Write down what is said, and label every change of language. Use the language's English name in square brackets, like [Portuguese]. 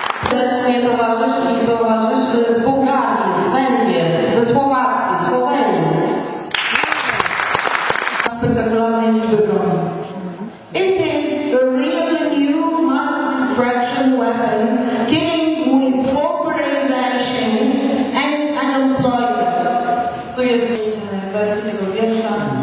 [Polish] Serdecznie towarzysz z Bułgarii, z Węgier, ze Słowacji, Słowenii. Spektakularnej liczby broni. [English] It is a really new mass destruction weapon, killing with pauperization and unemployment. [Polish] Tu jest wersja tego wiersza.